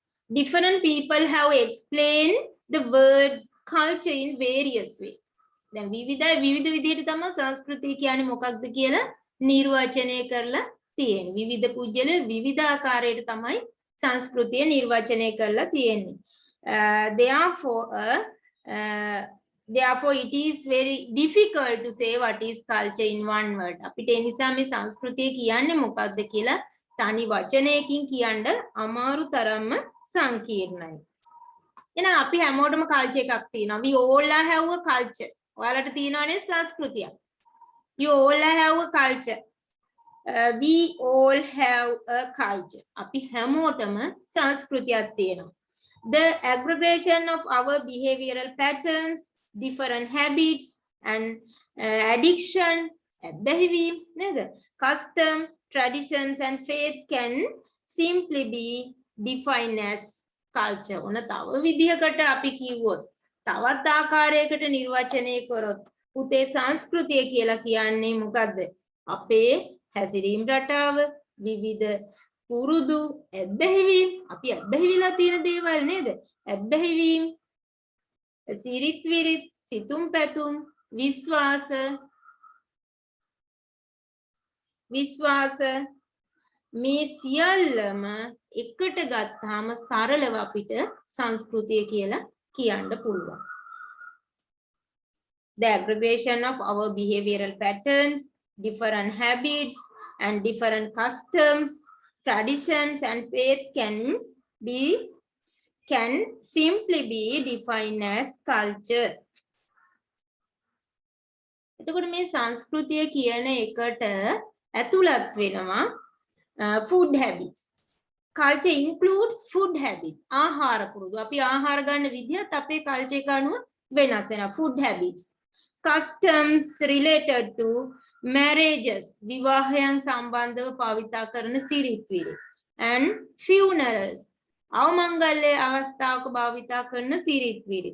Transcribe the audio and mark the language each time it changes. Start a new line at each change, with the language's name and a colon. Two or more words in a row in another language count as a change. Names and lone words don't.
English: different people have explained the word culture in various ways.
Sinhala: දැන් විවිධ විදිහට තමයි සංස්කෘතිය කියන්නේ මොකක්ද කියලා නිර්වචනය කරලා තියෙන්නේ. විවිධ පුජ්‍යල විවිධ ආකාරයට තමයි සංස්කෘතිය නිර්වචනය කරලා තියෙන්නේ.
English: Therefore it is very difficult to say what is culture in one word.
Sinhala: අපිට ඒ නිසා මේ සංස්කෘතිය කියන්නේ මොකක්ද කියලා තනි වචනයකින් කියන්න අමාරු තරම්ම සංකීර්ණයි. එහෙනම් අපි හැමෝටම කල්චර් එකක් තියෙනවා.
English: We all have a culture.
Sinhala: ඔයාලට තියෙනවනේ සංස්කෘතියක්.
English: You all have a culture. We all have a culture.
Sinhala: අපි හැමෝටම සංස්කෘතියක් තියෙනවා.
English: The aggregation of our behavioral patterns, different habits and addiction, behavior, custom, traditions and faith can simply be defined as culture.
Sinhala: ඔන්න තව විදිහකට අපි කිව්වොත් තවත් ආකාරයකට නිර්වචනය කරොත් පුතේ සංස්කෘතිය කියලා කියන්නේ මොකද්ද? අපේ හැසිරීම් රටාව, විවිධ පුරුදු, ඇබ්බැහිවීම්, අපි ඇබ්බැහිවිලා තියෙන දේවල් නේද? ඇබ්බැහිවීම්, සිරිත් විරිත්, සිතුම් පැතුම්, විශ්වාස මේ සියල්ලම එකට ගත්තාම සරලව අපිට සංස්කෘතිය කියලා කියන්න පුළුවන්.
English: The aggregation of our behavioral patterns, different habits and different customs, traditions and faith can simply be defined as culture.
Sinhala: එතකොට මේ සංස්කෘතිය කියන එකට ඇතුළත් වෙනවා
English: food habits. Culture includes food habits.
Sinhala: ආහාර පුරුදු. අපි ආහාර ගන්න විදිහත් අපේ කල්චර් එක අනුව වෙනස් වෙනවා.
English: Food habits. Customs related to marriages.
Sinhala: විවාහයන් සම්බන්ධව භාවිතා කරන සිරිත් විරිත්.
English: And funerals.
Sinhala: අවමංගල්‍ය අවස්ථාවක භාවිතා කරන සිරිත් විරිත්.